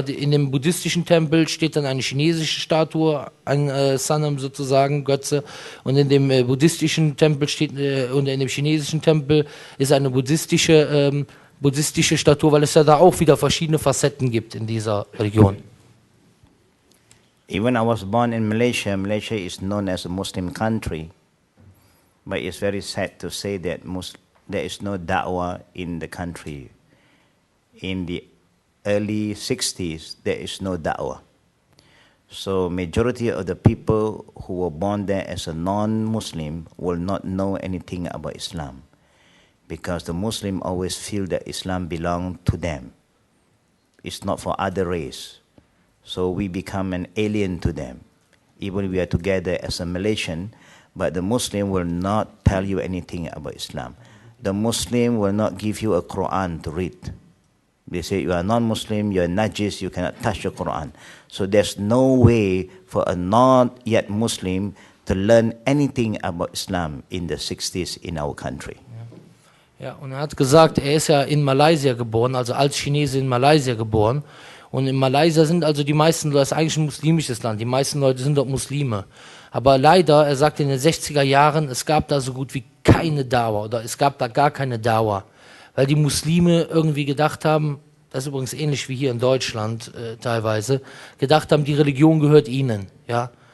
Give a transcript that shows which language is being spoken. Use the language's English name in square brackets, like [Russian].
[German] In dem buddhistischen Tempel steht dann eine chinesische Statue, ein Sanam sozusagen, Götze, und in dem buddhistischen Tempel steht, und in dem chinesischen Tempel ist eine buddhistische Statue, weil es ja da auch wieder verschiedene Facetten gibt in dieser Religion. [English] Even I was born in Malaysia. Malaysia is known as a Muslim country. But it's very sad to say that there is no da'wah in the country. In the early 60s, there is no da'wah. So majority of the people who were born there as a non-Muslim will not know anything about Islam, because the Muslim always feel that Islam belongs to them. It's not for other race. So we become an alien to them. Even we are together as a Malaysian, but the Muslim will not tell you anything about Islam. The Muslim will not give you a Quran to read. They say you are non-Muslim, you are najis, you cannot touch the Quran. So there's no way for a not yet Muslim to learn anything about Islam in the 60s in our country. [German] Ja, und er hat gesagt, er ist ja in Malaysia geboren, also als Chinese in Malaysia geboren. Und in Malaysia sind also die meisten Leute, das ist eigentlich ein muslimisches Land, die meisten Leute sind dort Muslime. Aber leider, er sagt in den 60er Jahren, es gab da so gut wie keine Dauer, oder es gab da gar keine Dauer, weil die Muslime irgendwie gedacht haben, das ist übrigens ähnlich wie hier in Deutschland teilweise, gedacht haben, die Religion gehört ihnen, ja.